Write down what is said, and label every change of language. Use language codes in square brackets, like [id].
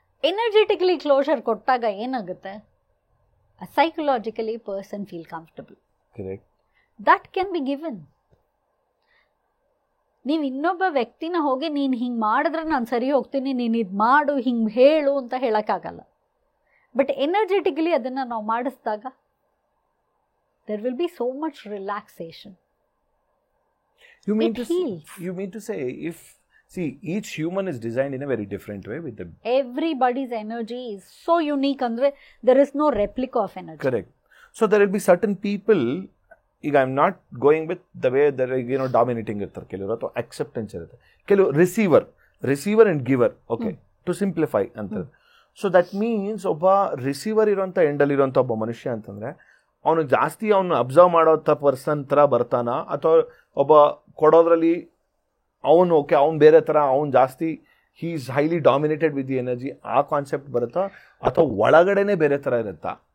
[en] energetically closure [kn] ಕೊಟ್ಟಾಗ ಏನಾಗುತ್ತೆ, [en] Psychologically person feel comfortable. Correct. That can be given. [kn] ನೀವು ಇನ್ನೊಬ್ಬ ವ್ಯಕ್ತಿನ ಹೋಗಿ ನೀನು ಹಿಂಗೆ ಮಾಡಿದ್ರೆ ನಾನು ಸರಿ ಹೋಗ್ತೀನಿ, ನೀನು ಇದು ಮಾಡು, ಹಿಂಗೆ ಹೇಳು ಅಂತ ಹೇಳೋಕ್ಕಾಗಲ್ಲ. [en] but energetically [kn] ಅದನ್ನು ನಾವು ಮಾಡಿಸಿದಾಗ [en] there will be so much relaxation. You mean to say each human is designed in a very different way with them. Everybody's energy is so unique [kn] andre [en] there is no replica of energy. Correct. So there will be certain people, ಈಗ I am not going with the way they're dominating [kn] ಇರ್ತಾರೆ ಕೆಲವರು, ಅಥವಾ [en] acceptance [kn] ಇರುತ್ತೆ ಕೆಲವು. [en] Receiver and giver, okay, to simplify ಅಂತ. [kn] So that means ಒಬ್ಬ receiver ಇರೋಂಥ ಎಂಡಲ್ಲಿ ಇರೋಂಥ ಒಬ್ಬ ಮನುಷ್ಯ ಅಂತಂದರೆ ಅವನು ಜಾಸ್ತಿ ಅವನು ಅಬ್ಸರ್ವ್ ಮಾಡೋಂಥ ಪರ್ಸನ್ ಥರ ಬರ್ತಾನ, ಅಥವಾ ಒಬ್ಬ ಕೊಡೋದ್ರಲ್ಲಿ ಅವನು ಓಕೆ ಅವ್ನು ಬೇರೆ ಥರ, ಅವ್ನು ಜಾಸ್ತಿ [en] he is highly dominated with the energy, [kn] ಆ ಕಾನ್ಸೆಪ್ಟ್ ಬರುತ್ತಾ, ಅಥವಾ ಒಳಗಡೆನೇ ಬೇರೆ ಥರ ಇರುತ್ತಾ?